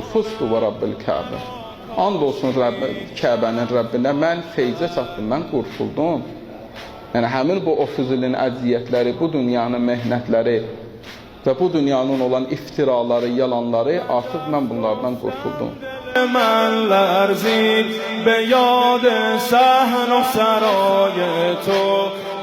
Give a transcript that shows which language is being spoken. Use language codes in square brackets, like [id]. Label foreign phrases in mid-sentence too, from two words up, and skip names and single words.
[ar] فزت ورب الكعبة. [az] And olsun Kəbənin Rəbbinə, mən feyzə çatdım, mən qurtuldum. Yəni, həmin bu 30 ilin əziyyətləri, bu dünyanın mehnətləri və bu dünyanın olan iftiraları, yalanları, artıq mən bunlardan qurtuldum. [fa] من لرزید به یاد صحن و سرای تو